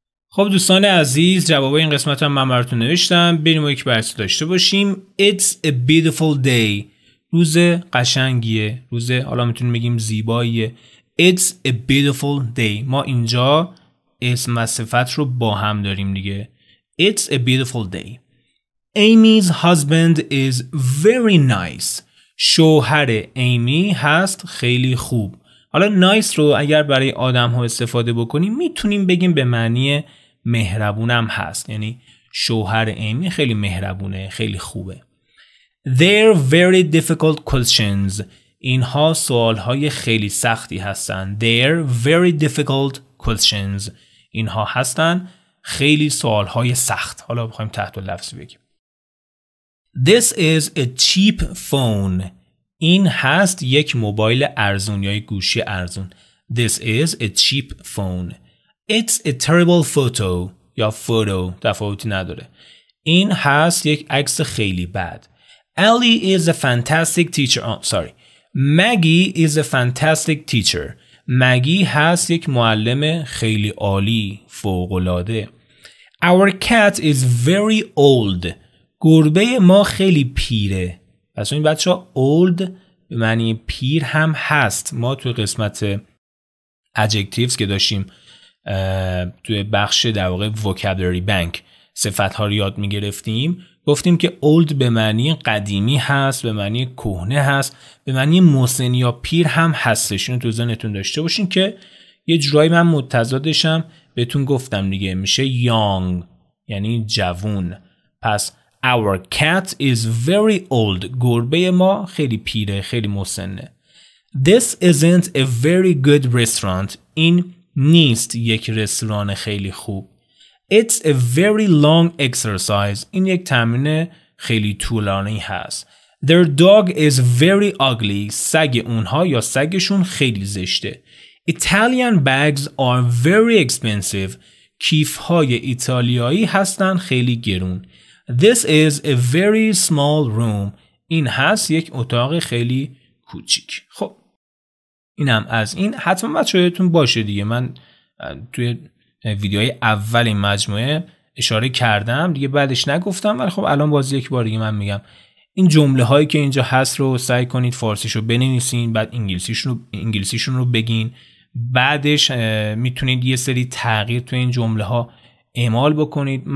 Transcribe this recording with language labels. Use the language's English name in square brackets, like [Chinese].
[Persian] خب دوستان عزیز، جوابای این قسمت هم من براتون نوشتم. بریم و یک بررسی داشته باشیم. [English] It's a beautiful day. [Persian] روز قشنگیه. روز حالا میتونیم بگیم زیباییه. [English] It's a beautiful day. [Persian] ما اینجا اسم و صفت رو با هم داریم دیگه. [English] It's a beautiful day. Amy's husband is very nice. [Persian] شوهر ایمی هست خیلی خوب. حالا nice رو اگر برای آدم ها استفاده بکنیم میتونیم بگیم به معنی مهربونم هست، یعنی شوهر ایمی خیلی مهربونه، خیلی خوبه. [English] They're very difficult questions. [Persian] اینها سوالهای خیلی سختی هستن. [English] They're very difficult questions. [Persian] اینها هستن خیلی سوالهای سخت. حالا بخوایم تحت لفظ بگیم. [English] This is a cheap phone. [Persian] این هست یک موبایل ارزون یا یک گوشی ارزون. [English] This is a cheap phone. It's a terrible photo یا photo [Persian] تفاوتی نداره. این هست یک عکس خیلی بد. [English] Ellie is a fantastic teacher. Maggie is a fantastic teacher. [Persian] مگی هست یک معلم خیلی عالی، فوق‌العاده. [English] Our cat is very old. [Persian] گربه ما خیلی پیره. پس این بچه‌ها old به معنی پیر هم هست. ما توی قسمت adjectives که داشتیم توی بخش در واقع vocabulary bank صفت‌ها رو یاد می‌گرفتیم، گفتیم که old به معنی قدیمی هست، به معنی کهنه هست، به معنی مسن یا پیر هم هستش. اینو تو ذهنتون داشته باشین که یه جورایی من متضادشم بهتون گفتم دیگه، میشه young یعنی جوون. پس [English] Our cat is very old. [Persian] گربه ما خیلی پیره، خیلی مسنه. [English] This isn't a very good restaurant. [Persian] این نیست یک رستوران خیلی خوب. [English] It's a very long exercise. [Persian] این یک تمرین خیلی طولانی هست. [English] Their dog is very ugly. [Persian] سگ اونها یا سگشون خیلی زشته. [English] Italian bags are very expensive. [Persian] کیف‌های ایتالیایی هستن خیلی گرون. [English] This is a very small room. [Persian] این هست یک اتاق خیلی کوچیک. خب اینم از این. حتما بچه‌ها یادتون باشه دیگه، من توی ویدیوهای اول این مجموعه اشاره کردم دیگه، بعدش نگفتم، ولی خب الان باز یک بار دیگه من میگم این جمله هایی که اینجا هست رو سعی کنید فارسیشو بنویسین، بعد انگلیسیشون رو بگین، بعدش میتونید یه سری تغییر تو این جمله ها اعمال بکنید.